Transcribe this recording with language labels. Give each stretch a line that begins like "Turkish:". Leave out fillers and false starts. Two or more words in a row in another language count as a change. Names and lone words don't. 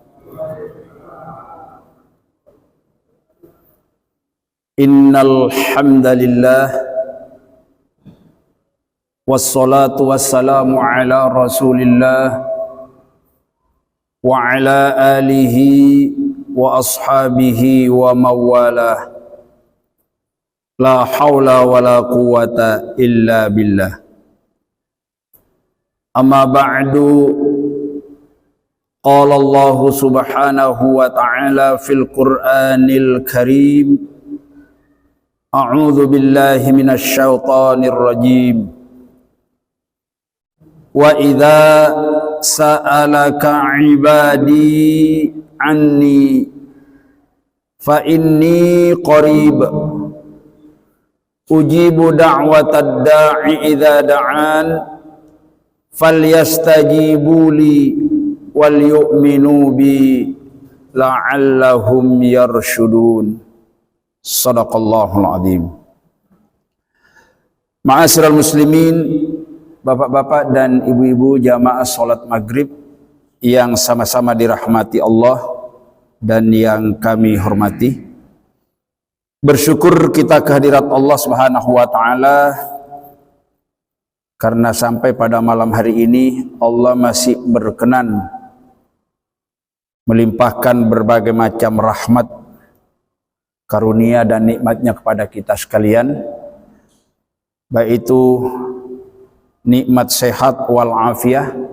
Arabic: إن الحمد لله والصلاة والسلام على رسول الله وعلى آله وأصحابه ومن والاه. لا حول ولا قوة إلا بالله. أما بعد. قال الله سبحانه وتعالى في القرآن الكريم. أعوذ بالله من الشيطان الرجيم. وإذا سألك عبادي عني فإني قريب. أجيب دعوة الداع إذا دعان فليستجيبوا لي وليؤمنوا بي لعلهم يرشدون. صدق الله العظيم. معاشر المسلمين,
Indonesian: bapak-bapak dan ibu-ibu jamaah salat maghrib yang sama-sama dirahmati Allah dan yang kami hormati. Bersyukur kita kehadirat Allah
Arabic: سبحانه وتعالى
Indonesian: karena sampai pada malam hari ini Allah masih berkenan melimpahkan berbagai macam rahmat, karunia dan nikmatnya kepada kita sekalian, baik itu nikmat sehat
Arabic: والعافية,